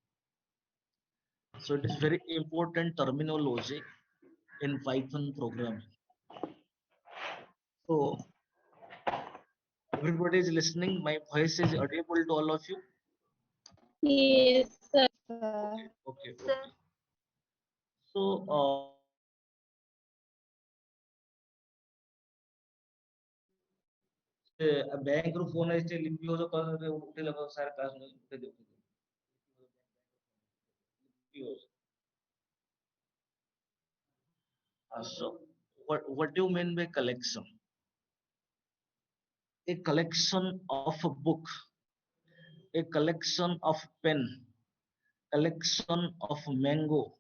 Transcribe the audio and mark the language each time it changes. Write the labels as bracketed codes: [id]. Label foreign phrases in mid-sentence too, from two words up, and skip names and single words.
[en] So it is very important terminology in Python programming. So everybody is listening. My voice is audible to all of you. Yes, sir. Okay, okay, okay. So [or] ସେ ବ୍ୟାଙ୍କ ରୁ phone ଆସିଛି ଲିପି ଘୋଷ ଉଠେଇଲା ସାର୍ କ୍ଲାସ୍ ଉଠେଇ ଦିଅ ଲିପି ଘୋଷ [en] so what do you mean by collection? A collection of a book, a collection of pen, collection of mango.